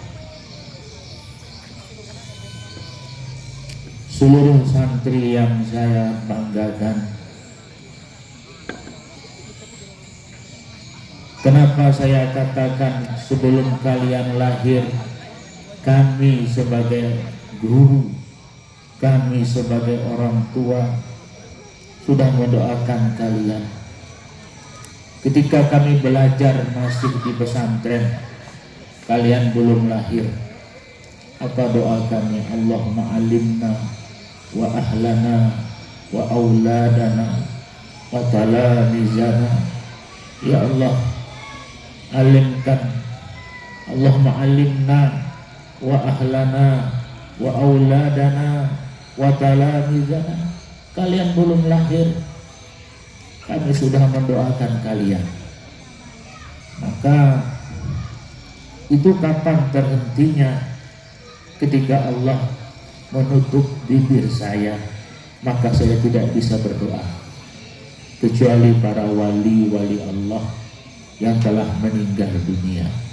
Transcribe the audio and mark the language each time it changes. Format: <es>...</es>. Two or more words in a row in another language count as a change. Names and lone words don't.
<id>Seluruh santri yang saya banggakan, kenapa saya katakan sebelum kalian lahir, kami sebagai guru, kami sebagai orang tua sudah mendoakan kalian. Ketika kami belajar masih di pesantren, kalian belum lahir. Apa doa kami?</id> <ar>اللهم علمنا وأهلنا وأولادنا وتلامذتنا.</ar> <id>Ya Allah, alimkan.</id> <ar>اللهم علمنا وأهلنا وأولادنا وتلامذتنا.</ar> <id>Kalian belum lahir, kami sudah mendoakan kalian. Maka itu kapan terhentinya? Ketika Allah menutup bibir saya, maka saya tidak bisa berdoa, kecuali para wali-wali Allah yang telah meninggal dunia.</id>